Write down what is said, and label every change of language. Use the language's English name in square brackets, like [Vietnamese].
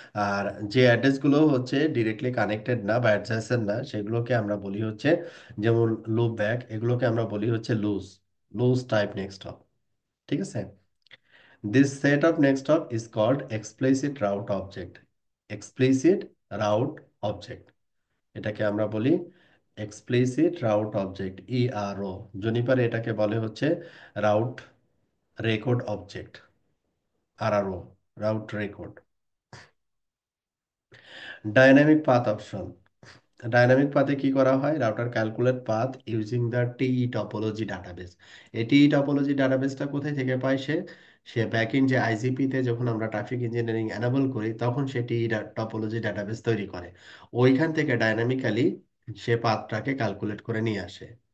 [Bangla] আর যে অ্যাড্রেসগুলো হচ্ছে directly connected না বা অ্যাডজেসেন্ট না সেগুলোকে আমরা বলি হচ্ছে, যেমন লুপ ব্যাক, এগুলোকে আমরা বলি হচ্ছে loose, loose type next of. ঠিক আছে, [English] this set of next up is called explicit route object. [Bangla] Explicit route object, এটাকে আমরা বলি explicit route object, ERO। Juniper এটাকে বলে হচ্ছে route record object, RRO, route record। Dynamic path option, dynamic পাথে কি করা হয়, router calculate path using the TE topology database. এই টিই টপোলজি ডাটাবেসটা কোথায় থেকে পায় সে, সে ব্যাকইন যে আইজিপি তে যখন আমরা ট্রাফিক ইঞ্জিনিয়ারিং এনাবল করি তখন সে টিই টপোলজি ডাটাবেস তৈরি করে, ওইখান থেকে ডাইনামিক্যালি সে পাথটাকে ক্যালকুলেট করে নিয়ে আসে।